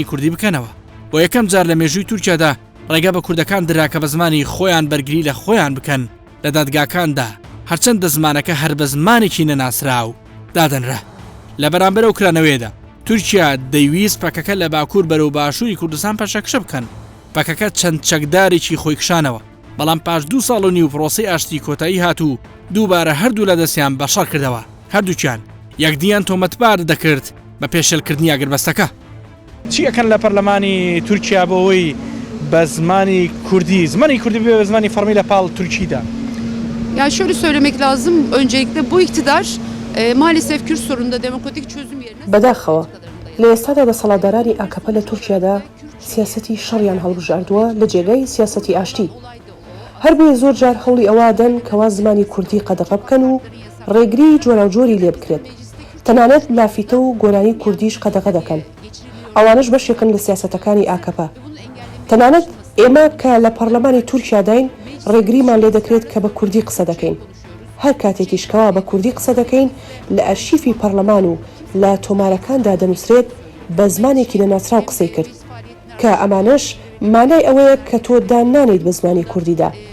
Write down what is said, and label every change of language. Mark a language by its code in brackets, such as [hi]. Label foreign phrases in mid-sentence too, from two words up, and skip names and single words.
[ckb] کوردی بکەنەوە بۆ یەکەم جار لە مێژووی تورکیادا ڕێگە بە کوردەکان درا کە بە زمانی خۆیان بەرگری لە خۆیان بکەن لە دادگاکاندا هەرچەندە زمانەکە هەر بە زمانێکی نەناسرا و دادەنرا لە بەرامبەر ئەو کرانەوەیدا تورکیا دەیویست پەکەکە لە باکوور بەرەو باشووری کوردستان پەشەکشە بکەن پەکەکە چەند چەکدارێکی خۆی کشانەوە بەڵام پاش 2 ساڵ و نیو پرۆسی ئاشتی کۆتایی هاتوو دووبارە هەردوو لە دەستیان بەشەڕ کردەوە هەردووکیان یەکدیان تۆمەتبار دەکرد بە پێشێلکردنی ئاگربەستەکە چی ئەکەن لە پەرلەمانی تورکیا بۆەوەی بە زمانی کوردی بێ بە زمانی فەرمی لە پاڵ تورکیدا [tr] Yani şöyle söylemek lazım, öncelikle bu iktidar maalesef Kürt sorununda demokratik çözüm yerine [ckb] بەداخەوە لە ئێستادا دەسەڵاتدارانی ئاکەپە لە تورکیادا سیاسەتی شەڕیان هەڵبژاردووە لە جێگەی سیاسەتی ئاشتی هەر بۆیە زۆر جار هەوڵی ئەوادەن کەوا زمانی کوردی قەدەغە بکەن و ڕێگری جۆراوجۆری لێ بکرێت تەنانەت لافیتە و گۆرانی کوردیش قەدەغە دەکەن ئەوانش بەشێکن لە سیاسەتەکانی ئاکەپە تەنانەت ئێمە کە لە پەرلەمانی تورکیاداین ڕێگریمان لێ دەکرێت کە بە کوردی قسە دەکەین هەر کاتێکیشکەوە بە کوردی قسە دەکەین لە ئەرشیفی پەرلەمان و لە تۆمارەکاندا دەنووسرێت بە زمانێکی لەناچراو قسەی کرد کە ئەمانش مانای ئەوەیە کە تۆ دانانیت بە زمانی کوردیدا